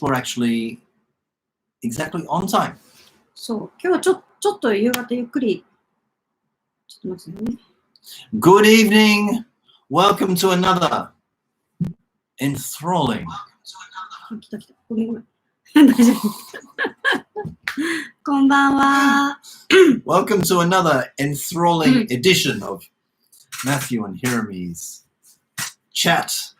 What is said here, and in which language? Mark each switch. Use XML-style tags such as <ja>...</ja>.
<en>We're actually exactly on time.</en> <ja>そう、今日はちょっと夕方ゆっくり。ちょっと待ってね。</ja> <en>Good evening. Welcome to another enthralling.</en> <ja>来た。ごめん。大丈夫。こんばんは。</ja> <en>Welcome to another enthralling edition of Matthew and Jeremy's chat.</en>